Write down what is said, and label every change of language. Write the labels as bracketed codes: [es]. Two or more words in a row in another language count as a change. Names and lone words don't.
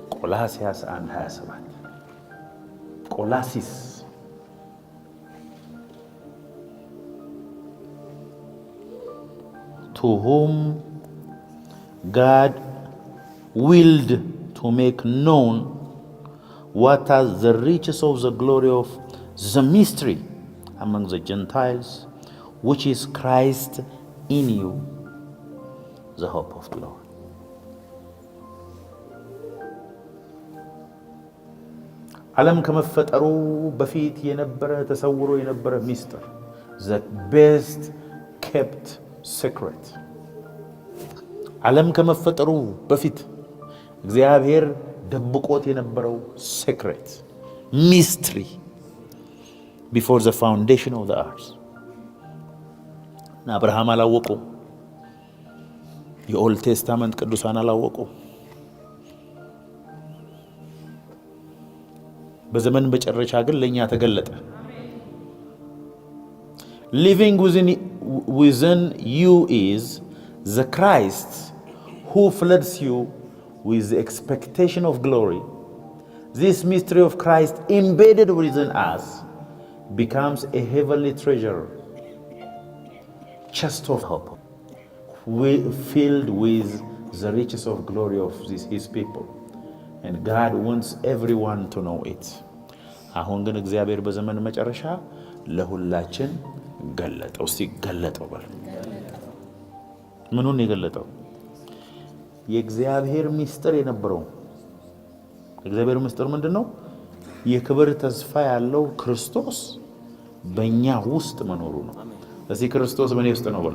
[en] ቆላስይስ 1:27 ቆላሲስ to whom God willed to make known what are the riches of the glory of the mystery among the Gentiles, which is Christ in you, the hope of glory. [am] ዓለም ከመፈጠሩ በፊት የነበረ ተሰውሮ የነበረ ሚስጥር [en] the best kept secret [am] ዓለም ከመፈጠሩ በፊት እግዚአብሔር ደብቆት የነበረው [en] secret mystery before the foundation of the earth [am] አብርሃም አላወቁም የኦልድ ቴስታመንት ቅዱሳን አላወቁም በዘመን መጨረሻ ግን ለኛ ተገለጠ [en] living within you is the Christ who floods you with the expectation of glory. This mystery of Christ embedded within us becomes a heavenly treasure, chest of hope, filled with the riches of glory of his people. And God wants everyone to know it. [am] አሁን ግን እግዚአብሔር በዘመን መጨረሻ ለሁላችን ገለጠው። እስቲ ገለጠው በል። ምኑን የገለጠው? የእግዚአብሔር ምስጢር የነበረው። የእግዚአብሔር ምስጢር ምንድነው? የክብር ተስፋ ያለው ክርስቶስ በእኛ ውስጥ መኖሩ ነው። እዚህ ክርስቶስ በእኔ ውስጥ ነው በል።